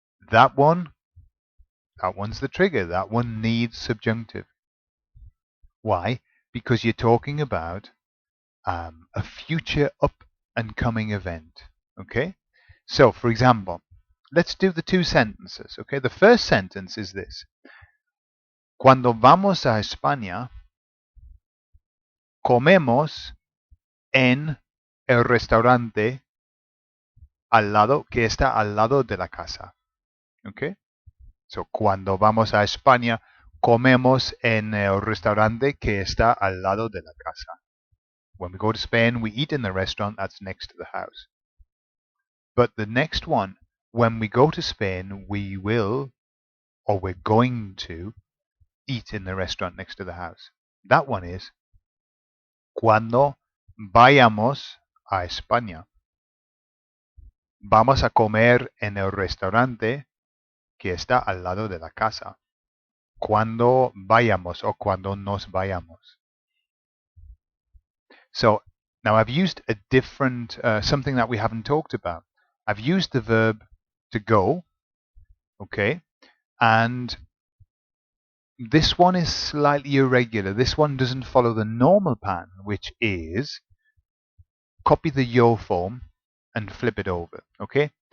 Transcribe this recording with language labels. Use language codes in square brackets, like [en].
[en] That one's the trigger. That one needs subjunctive. Why? Because you're talking about a future up and coming event. Okay? So, for example, let's do the two sentences. Okay? The first sentence is this. [es] Cuando vamos a España, comemos en el restaurante que está al lado de la casa. Okay? So, cuando vamos a España, comemos en el restaurante que está al lado de la casa. [en] When we go to Spain, we eat in the restaurant that's next to the house. But the next one, when we go to Spain, we will, or we're going to, eat in the restaurant next to the house. That one is [es] cuando vayamos a España. Vamos a comer en el restaurante que está al lado de la casa. Cuando vayamos o cuando nos vayamos. [en] So now I've used a different, something that we haven't talked about. I've used the verb to go, okay, and this one is slightly irregular. This one doesn't follow the normal pattern, which is copy the yo form and flip it over, okay?